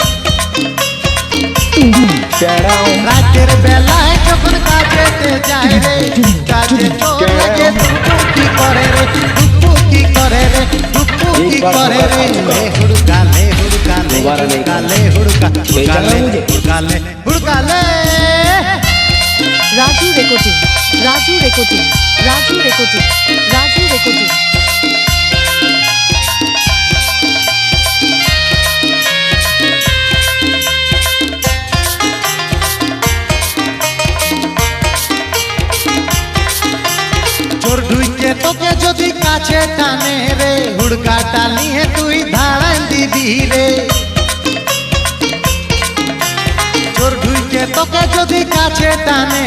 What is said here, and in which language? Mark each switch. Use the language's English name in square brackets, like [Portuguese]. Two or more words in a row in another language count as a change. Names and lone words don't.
[Bangla] রাতের বেলায় যখন কাজেতে যাই রে বুকটা যে তোর লাগে ধুকপুকি করে রে ধুকপুকি করে রে ধুকপুকি করে রে হুড়কালে হুড়কালে হুড়কালে হুড়কালে হুড়কালে হুড়কালে [Hindi] राजू रेकॉर्डिंग राजू रेकॉर्डिंग राजू रेकॉर्डिंग राजू रेकॉर्डिंग [Bangla] চোর ঢুকে তোকে যদি কাছে টানে রে হুড়কাটা নিয়ে তুই ধাড়ান দিবি রে চোর ঢুকে তোকে যদি কাছে টানে